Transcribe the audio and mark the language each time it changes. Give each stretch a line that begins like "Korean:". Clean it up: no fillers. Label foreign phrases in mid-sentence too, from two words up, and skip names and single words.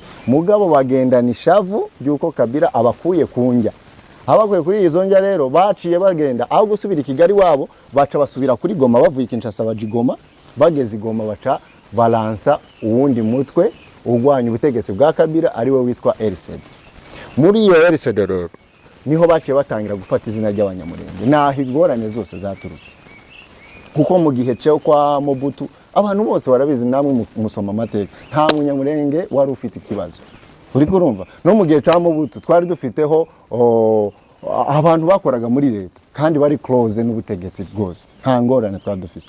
Rundi: Mugabo bagendana ishavu byuko Kabila abakuye kunjya, abakuye kuri izo njya rero baciye bagenda aho gusubira Kigali wabo, baca basubira kuri Goma, bavuye Kinshasa baje Goma. Bageze Goma baca balansa uwundi mutwe ugwanya ubutegetsi bwa Kabila ari we witwa RCD. Muri iyo RCD rero niho baciye batangira gufata izina ry'abanyamurenge, naho ingorane zose zaturutse. Kuko mu gihe cyo kwa Mobutu abantu bose barabizi, namwe musoma amateka, nta munyamurenge wari ufite ikibazo. Uri kurumva no mu gihe cya Mobutu twari dufiteho abantu bakoraga muri leta kandi bari close n'ubutegetsi bwose, nta ngorane twari dufise.